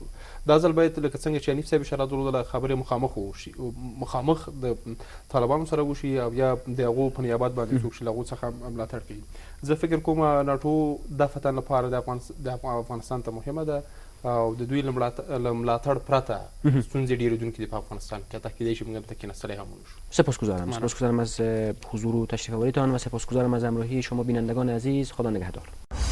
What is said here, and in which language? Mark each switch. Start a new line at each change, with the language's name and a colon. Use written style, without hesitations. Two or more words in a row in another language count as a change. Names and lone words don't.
Pashto: دا ځل باید لکه څنګه چې حنیف صاحب اشاره درلودله خبرې مخامخ وشي، مخامخ د طالبانو سره وشي او یا د هغو په نیابت باندې څوک چې له هغو څخه ملاتړ کوي. زه فکر کوم ناټو دفعتاً لپاره د افغانستان ته مهمه ده او د دوی له ملاتړ پرته ستونزې ډېرېدونکې دي په افغانستان کې. حتی کیدای شي موږ دلته کېناستلی هم ونشو.
Persian: سپاسگزارم از حضور و تشریف آوریتان و سپاسگزارم از همراهی شما بینندگان عزیز. خدا نگهدار.